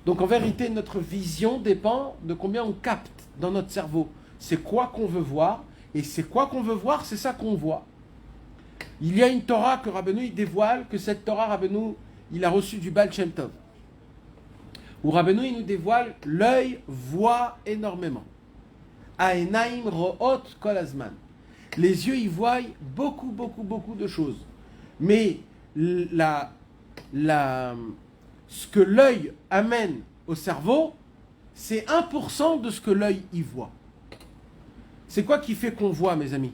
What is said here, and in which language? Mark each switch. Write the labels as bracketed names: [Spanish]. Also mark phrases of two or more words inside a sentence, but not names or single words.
[French] Donc en vérité, notre vision dépend de combien on capte dans notre cerveau. C'est quoi qu'on veut voir, et c'est quoi qu'on veut voir, c'est ça qu'on voit. Il y a une Torah que Rabbeinu il dévoile, que cette Torah, Rabbeinu, il a reçue du Baal Shem Tov. Où Rabbeinu il nous dévoile, l'œil voit énormément. [Hebrew] העיניים רואות כל הזמן. [French] Les yeux, ils voient beaucoup de choses. Mais ce que l'œil amène au cerveau, c'est 1% de ce que l'œil y voit. C'est quoi qui fait qu'on voit, mes amis?